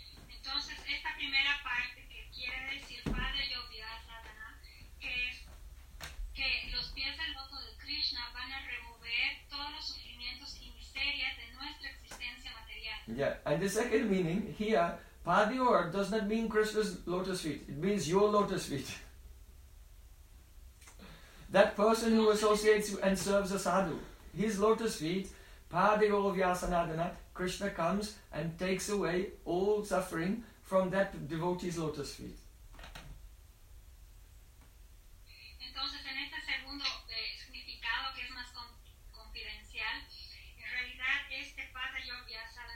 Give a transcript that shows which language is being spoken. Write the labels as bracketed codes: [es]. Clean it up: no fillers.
[es] Entonces, esta primera parte que quiere decir que Krishna remueve todos los sufrimientos y miserias de nuestra existencia material. [en] Yeah, and the second meaning here, Padior does not mean Krishna's lotus feet. It means your lotus feet. That person who associates and serves a sadhu, his lotus feet, Padior Vyasanadana, Krishna comes and takes away all suffering from that devotee's lotus feet. [es] Entonces, en este segundo significado que es más confidencial, en realidad este Padior Vyasanadana